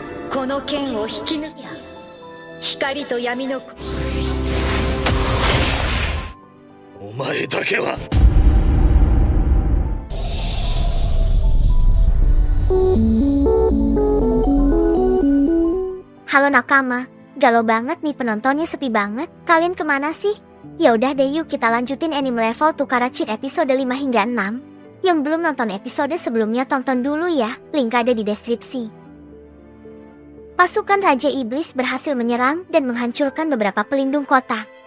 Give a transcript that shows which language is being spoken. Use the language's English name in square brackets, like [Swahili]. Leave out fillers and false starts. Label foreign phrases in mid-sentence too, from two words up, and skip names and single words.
[Japanese] この剣を引き抜きゃ光と闇のお前だけは。 [Indonesian] Halo nakama, galau banget nih penontonnya, sepi banget. Kalian kemana sih? Ya udah deh, yuk kita lanjutin anime level Tukara Cheat episode 5 hingga 6. Yang belum nonton episode sebelumnya tonton dulu ya, link ada di deskripsi. Pasukan Raja Iblis berhasil menyerang dan menghancurkan beberapa pelindung kota.